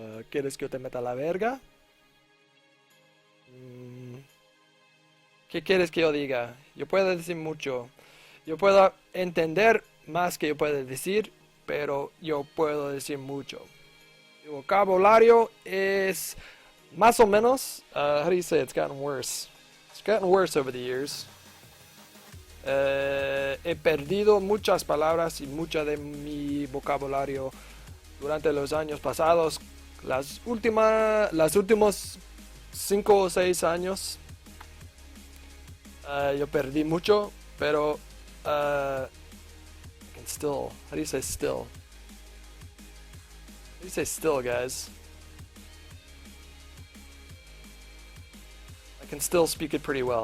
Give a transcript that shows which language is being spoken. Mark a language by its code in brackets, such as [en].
[es] ¿Quieres que yo te meta a la verga? Mm, ¿Qué quieres que yo diga? Yo puedo decir mucho. Yo puedo entender más que yo puedo decir, pero yo puedo decir mucho. Mi vocabulario es más o menos. [en] How do you say it's gotten worse? It's gotten worse over the years. [es] He perdido muchas palabras y mucha de mi vocabulario durante los años pasados. Las últimos 5 o 6 años yo perdí mucho, pero [en] I can still. How do you say still? How do you say still, guys? I can still speak it pretty well.